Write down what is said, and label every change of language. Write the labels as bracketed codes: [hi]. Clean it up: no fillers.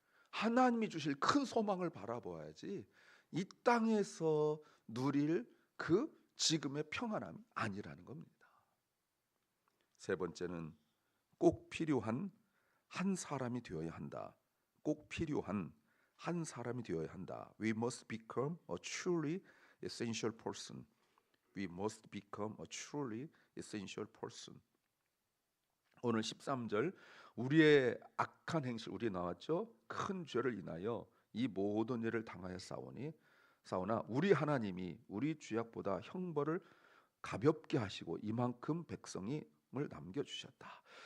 [ko] 하나님이 주실 큰 소망을 바라보아야지 이 땅에서 누릴 그 지금의 평안함이 아니라는 겁니다. 세 번째는 꼭 필요한 한 사람이 되어야 한다. 꼭 필요한 한 사람이 되어야 한다. [en] We must become a truly essential person. We must become a truly essential person. [ko] 오늘 13절 우리의 악한 행실 우리 나왔죠. 큰 죄를 인하여 이 모든 일을 당하여 싸우나 우리 하나님이 우리 죄악보다 형벌을 가볍게 하시고 이만큼 백성을 남겨주셨다.